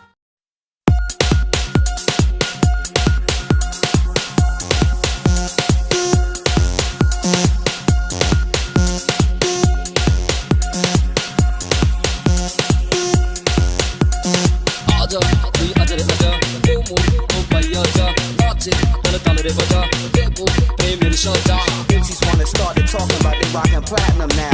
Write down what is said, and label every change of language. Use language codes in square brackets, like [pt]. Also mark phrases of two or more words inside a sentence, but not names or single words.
[hi] आजा तू आजा रे आजा ओ भाई आजा नाचे तन ताल रे बजा देखो प्रेम मेरी शाजा [en] MCs wanna start to talking about they rockin' platinum now.